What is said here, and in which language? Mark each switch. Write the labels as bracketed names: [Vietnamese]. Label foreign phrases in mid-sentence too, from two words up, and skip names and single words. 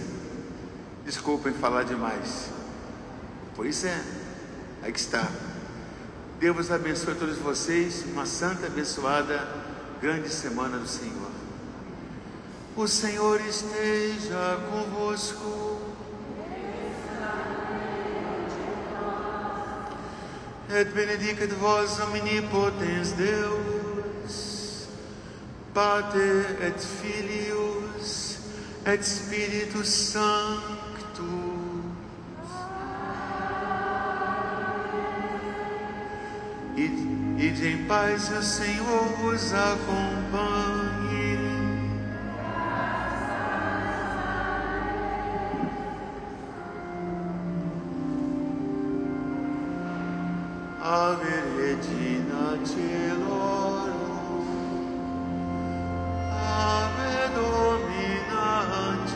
[Portuguese] Desculpem falar demais. Por isso aí que está. Deus vos abençoe a todos vocês. Uma santa, abençoada, grande semana do Senhor. O Senhor esteja convosco. [Latin] Et benedicat vos omnipotens Deus, Pater et Filius et Spiritus Sanctus. [Portuguese] Ide em paz, o Senhor vos acompanhe. [Latin] Ave Regina Caelorum, Ave Domina